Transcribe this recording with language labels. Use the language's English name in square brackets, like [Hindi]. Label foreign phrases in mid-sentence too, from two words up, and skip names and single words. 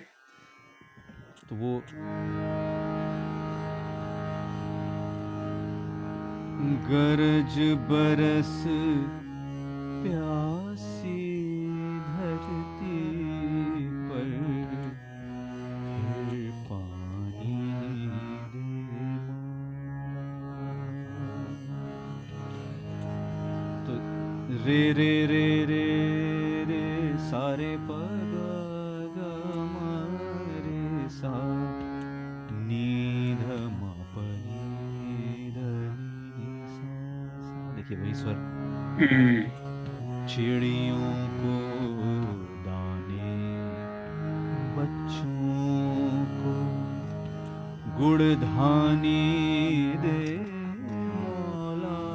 [Hindi] तो वो गरज बरस प्यासी धरती पर फिर पानी दे माँ। तो रे रे रे रे रे सारे पग ग रे सा नीध म प नी ध नी सा। देखिए वही स्वर। चिड़ियों को दाने, बच्चों को गुड़ धानी दे मौला।